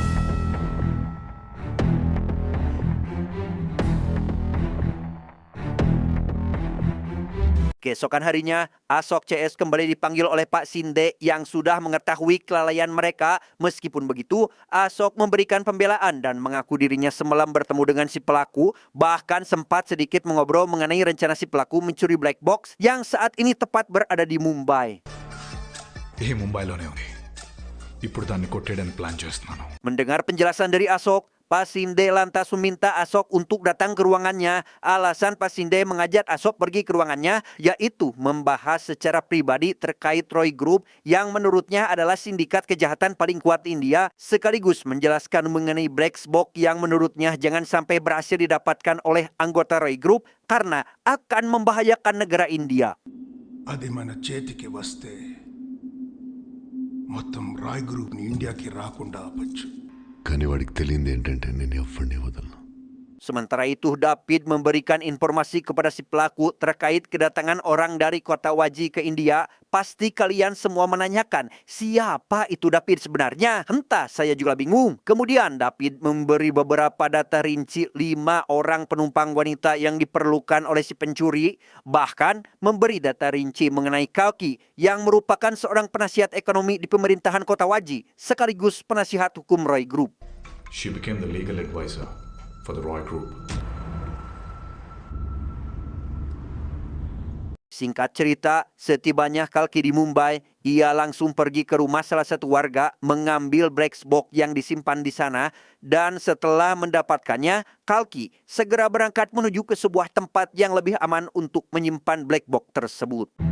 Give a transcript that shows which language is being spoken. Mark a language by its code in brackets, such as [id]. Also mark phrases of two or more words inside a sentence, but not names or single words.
[id] Keesokan harinya, Asok CS kembali dipanggil oleh Pak Sinde yang sudah mengetahui kelalaian mereka. Meskipun begitu, Asok memberikan pembelaan dan mengaku dirinya semalam bertemu dengan si pelaku, bahkan sempat sedikit mengobrol mengenai rencana si pelaku mencuri [en] black box [id] yang saat ini tepat berada di Mumbai. [te] ముంబైలోనే ఉంది ఇప్పుడు దాన్ని కొట్టేయడానికి ప్లాన్ చేస్తున్నాను. [id] Mendengar penjelasan dari Asok, Pak Sinde lantas meminta Asok untuk datang ke ruangannya. Alasan Pak Sinde mengajak Asok pergi ke ruangannya yaitu membahas secara pribadi terkait Roy Group yang menurutnya adalah sindikat kejahatan paling kuat India, sekaligus menjelaskan mengenai [en] black box [id] yang menurutnya jangan sampai berhasil didapatkan oleh anggota Roy Group karena akan membahayakan negara India. [te] అది మన చేతికి వస్తే మొత్తం రాయ్ గ్రూప్ని ఇండియాకి రాకుండా ఆపచ్చు. కానీ వాడికి తెలియంది ఏంటంటే నేను ఎవరిని వదలను. [id] Sementara itu, David memberikan informasi kepada si pelaku terkait kedatangan orang dari kota Waji ke India. Pasti kalian semua menanyakan, siapa itu David sebenarnya? Entah, saya juga bingung. Kemudian David memberi beberapa data rinci 5 orang penumpang wanita yang diperlukan oleh si pencuri. Bahkan memberi data rinci mengenai Kalki yang merupakan seorang penasihat ekonomi di pemerintahan kota Waji, sekaligus penasihat hukum Roy Group. [en] She became the legal advisor for the Roy Group. [id] Singkat cerita, setibanya Kalki di Mumbai, ia langsung pergi ke rumah salah satu warga, mengambil [en] black box [id] yang disimpan di sana, dan setelah mendapatkannya, Kalki segera berangkat menuju ke sebuah tempat yang lebih aman untuk menyimpan [en] black box [id] tersebut.